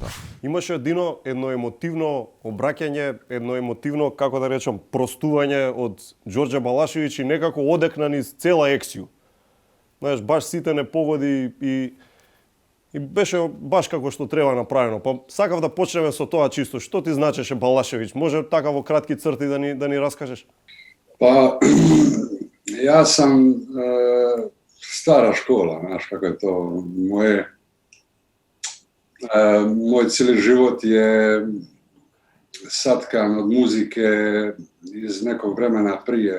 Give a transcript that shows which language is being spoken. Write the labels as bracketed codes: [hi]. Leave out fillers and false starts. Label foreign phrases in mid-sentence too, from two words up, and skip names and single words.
[mk] Имаше едно емотивно обраќање, едно емотивно, како да речам, простување од Ѓорѓе Балашевиќ и некако одекна низ цела ексију. Знаеш, баш сите не погоди и беше баш како што треба направено. Па сакав да почнеме со тоа чисто. Што ти значеше Балашевиќ? Може така во кратки црти да ни раскажеш? [bs] Pa, ja sam stara škola, znaš kako je to. Moj cijeli život je satkan od muzike iz nekog vremena prije.